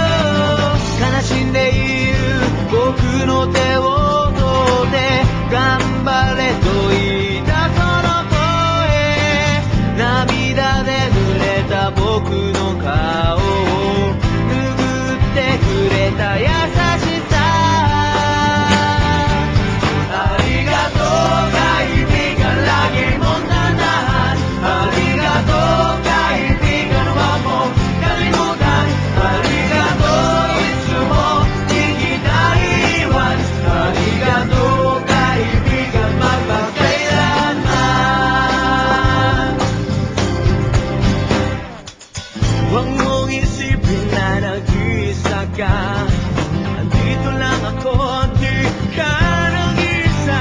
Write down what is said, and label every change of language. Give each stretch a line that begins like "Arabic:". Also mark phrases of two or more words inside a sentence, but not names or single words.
Japanese: 悲しんでいる僕の手を取って頑張れと言ったその声、涙で濡れた僕の顔を拭ってくれた優しさ。
Filipino: ありがとう kaibigan, lagi mong tandaan. Arigato kaibigan, huwag mong kalimutan.
Japanese: ありがとう、いつも,
Filipino: di kita iwan. Arigato kaibigan, magpagkailanman. Huwag mong isipin na nag-iisa ka. Andito lang ako, di ka nag-iisa.